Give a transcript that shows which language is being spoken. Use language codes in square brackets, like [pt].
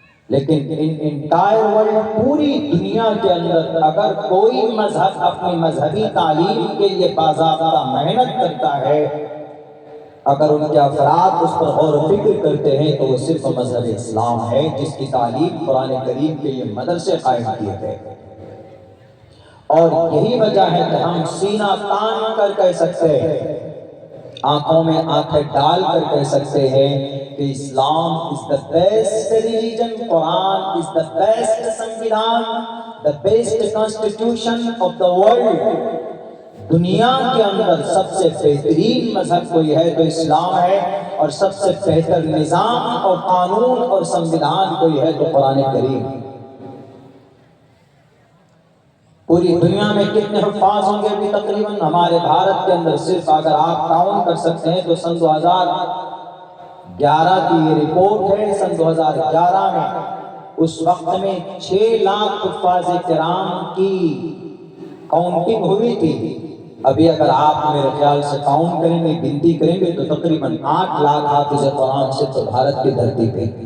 [ur] لیکن entire world, پوری دنیا کے اندر اگر کوئی مذہب اپنی مذہبی تعلیم کے لیے باضابطہ محنت کرتا ہے، اگر ان کے افراد اس پر غور و فکر کرتے ہیں، تو وہ صرف مذہب اسلام ہے، جس کی تعلیم قرآن کریم کے لیے مدرسے قائم کیے گئے۔ اور یہی وجہ ہے کہ ہم سینہ تان کر کہہ سکتے ہیں، آنکھوں میں آنکھیں ڈال کر کہہ سکتے ہیں کہ اسلام [en] is the best religion, Quran is the best [ur] Samvidhan [en] the best constitution of the world. [ur] دنیا کے اندر سب سے بہترین مذہب کوئی ہے تو اسلام ہے، اور سب سے بہتر نظام اور قانون اور سنویدھان کوئی ہے تو قرآن کریم۔ پوری دنیا میں کتنے حفاظ ہوں گے ابھی تقریباً؟ ہمارے بھارت کے اندر صرف اگر آپ کاؤنٹ کر سکتے ہیں تو سن 2011 کی یہ رپورٹ ہے، سن 2011 میں اس وقت میں 6 لاکھ حفاظ کرام کی کاؤنٹنگ ہوئی تھی۔ ابھی اگر آپ میرے خیال سے کاؤنٹ کریں گے، گنتی کریں گے تو تقریباً 8 لاکھ حافظ قرآن صرف بھارت کی دھرتی پہ۔